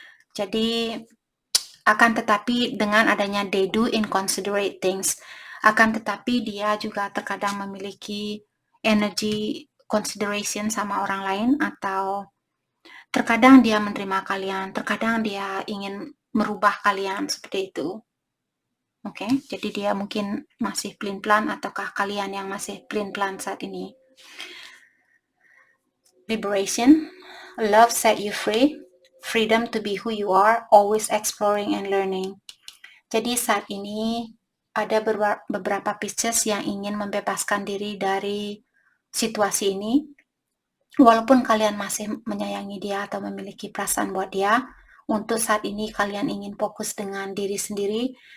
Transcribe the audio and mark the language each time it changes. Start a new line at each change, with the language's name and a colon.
Indonesian: Jadi akan tetapi dengan adanya
English: they do inconsiderate things,
Indonesian: akan tetapi dia juga terkadang memiliki energi consideration sama orang lain, atau terkadang dia menerima kalian, terkadang dia ingin merubah kalian, seperti itu. Oke, jadi dia mungkin masih pelin-pelan ataukah kalian yang masih pelin-pelan saat ini.
English: Liberation, love set you free, freedom to be who you are, always exploring and learning.
Indonesian: Jadi saat ini ada beberapa Pisces yang ingin membebaskan diri dari situasi ini. Walaupun kalian masih menyayangi dia atau memiliki perasaan buat dia, untuk saat ini kalian ingin fokus dengan diri sendiri.